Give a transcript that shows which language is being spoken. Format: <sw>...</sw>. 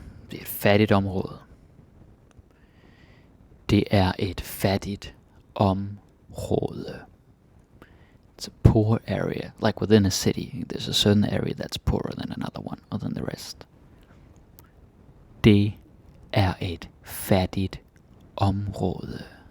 <da>Det er et fattigt område. Det er et fattigt område.</da> <en>It's a poor area. Like within a city, there's a certain area that's poorer than another one, or than the rest.</en> <da>Det er et fattigt område.</da>